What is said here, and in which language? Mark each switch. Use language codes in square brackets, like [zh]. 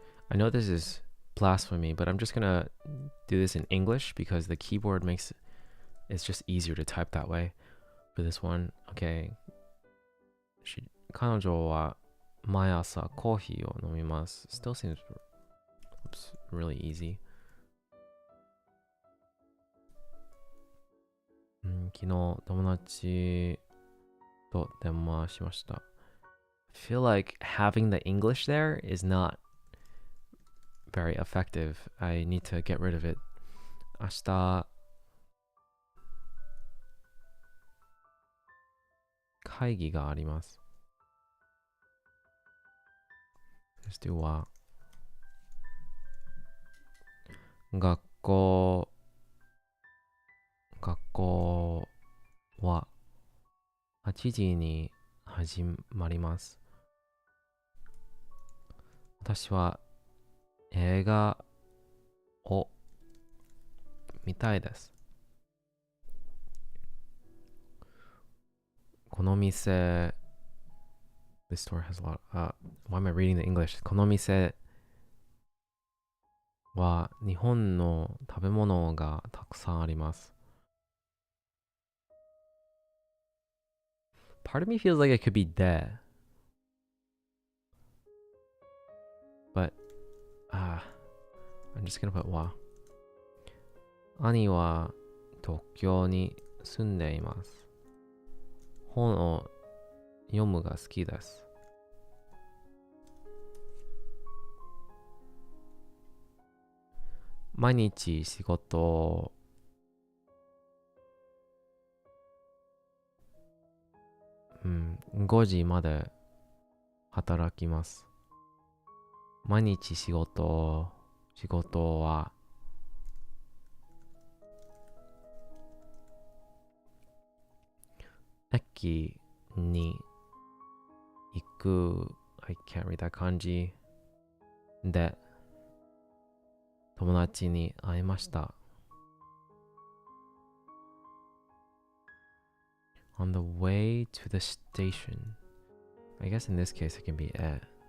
[en] I know this is blasphemy, but I'm just gonna do this in English because the keyboard makes it's just easier to type that way for this one. Okay. [ja] 彼女は毎朝コーヒーを飲みます. [en] Still seems really easy. [ja] 昨日友達と電話しました. [en] I feel like having the English there is not very effective. I need to get rid of it. 明日 [ja] 会議があります。そしては、学校は8時に始まります。私は映画を見たいです。この店 [en] This store has a lot. Why am I reading the English? [ja] この店は日本の食べ物がたくさんあります。 [en] Part of me feels like it could be there, but I'm just gonna put は。 [ja] 兄は東京に住んでいます。本を読むが好きです。毎日仕事5時まで働きます。毎日仕事は駅に行く [en] I can't read that [ja] 漢字で友達に会いました。 [en] On the way to the station. I guess in this case it can be at.